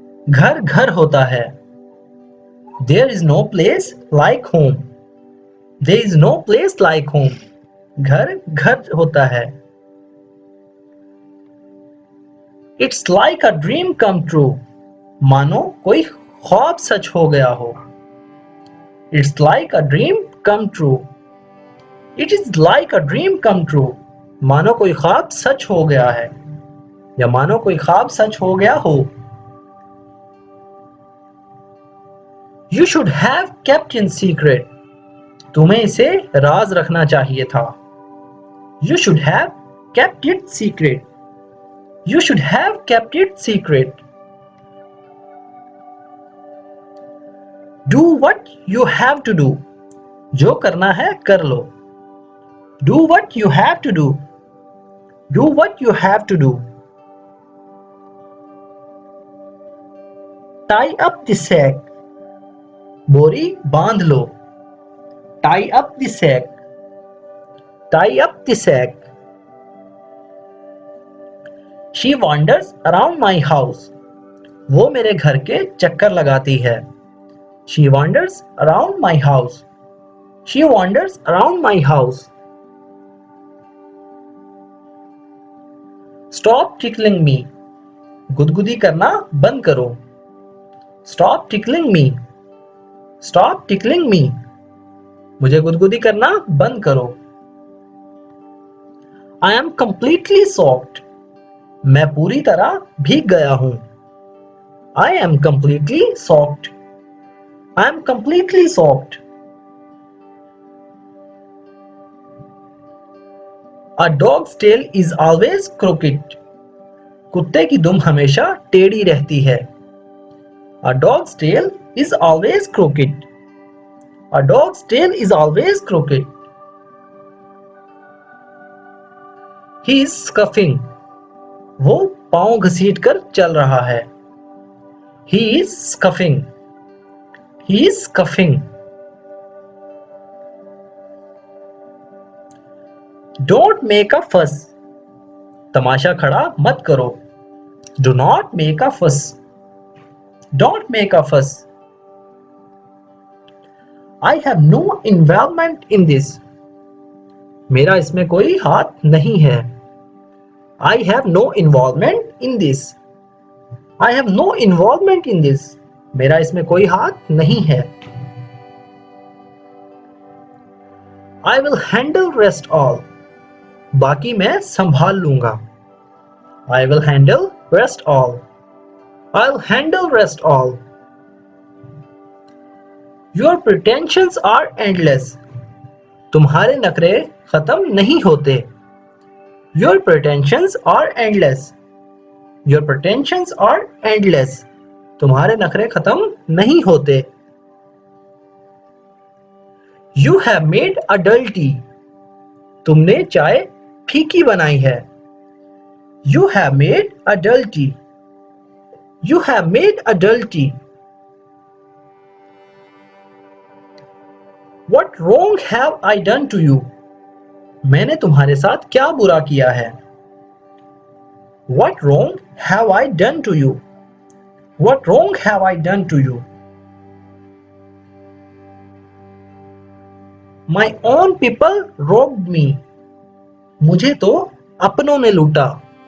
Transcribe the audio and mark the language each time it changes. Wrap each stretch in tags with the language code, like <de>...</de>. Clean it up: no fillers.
<hi>घर घर होता है।</hi> <en>There is no place like home. There is no place like home.</en> <hi>घर घर होता है।</hi> <en>It's like a dream come true.</en> <hi>मानो कोई ख्वाब सच हो गया हो।</hi> <en>It's like a dream come true. It is like a dream come true.</en> <hi>मानो कोई ख्वाब सच हो गया है या मानो कोई ख्वाब सच हो गया हो।</hi> <en>You should have kept in secret.</en> <hi>तुम्हें इसे राज रखना चाहिए था।</hi> <en>You should have kept it secret. You should have kept it secret. Do what you have to do.</en> <hi>जो करना है कर लो।</hi> <en>Do what you have to do. Do what you have to do. Tie up the sack.</en> <hi>बोरी बांध लो।</hi> <en>Tie up the sack. Tie up the sack. She wanders around my house.</en> <hi>वो मेरे घर के चक्कर लगाती है।</hi> <en>She wanders around my house. She wanders around my house. Stop tickling me.</en> <hi>गुदगुदी करना बंद करो।</hi> <en>Stop tickling me. Stop tickling me.</en> <hi>मुझे गुदगुदी करना बंद करो।</hi> <en>I am completely soaked.</en> <hi>मैं पूरी तरह भीग गया हूं।</hi> <en>I am completely soaked. I am completely soaked. A dog's tail is always crooked.</en> <hi>कुत्ते की दुम हमेशा टेढ़ी रहती है।</hi> <en>A dog's tail is always crooked. A dog's tail is always crooked. He is scuffing.</en> <hi>वो पांव घसीटकर चल रहा है।</hi> <en>He is scuffing. He is scuffing. Don't make a fuss.</en> <hi>तमाशा खड़ा मत करो।</hi> <en>Do not make a fuss. Don't make a fuss. I have no involvement in this.</en> <hi>मेरा इसमें कोई हाथ नहीं है।</hi> <en>I have no involvement in this. I have no involvement in this.</en> <hi>मेरा इसमें कोई हाथ नहीं है.</hi> <en>I will handle rest all.</en> <hi>बाकी मैं संभाल लूंगा.</hi> <en>I will handle rest all. I'll handle rest all. Your pretensions are endless.</en> <hi>तुम्हारे नखरे खत्म नहीं होते.</hi> <en>Your pretensions are endless. Your pretensions are endless.</en> <hi>तुम्हारे नखरे खत्म नहीं होते.</hi> <en>You have made a dull tea.</en> <hi>तुमने चाय फीकी बनाई है.</hi> <en>You have made a dull tea. You have made a dull tea. What wrong have I done to you?</en> <hi>मैंने तुम्हारे साथ क्या बुरा किया है?</hi> <en>What wrong have I done to you? What wrong have I done to you? My own people robbed me.</en> <hi>मुझे तो अपनों ने लूटा.</hi>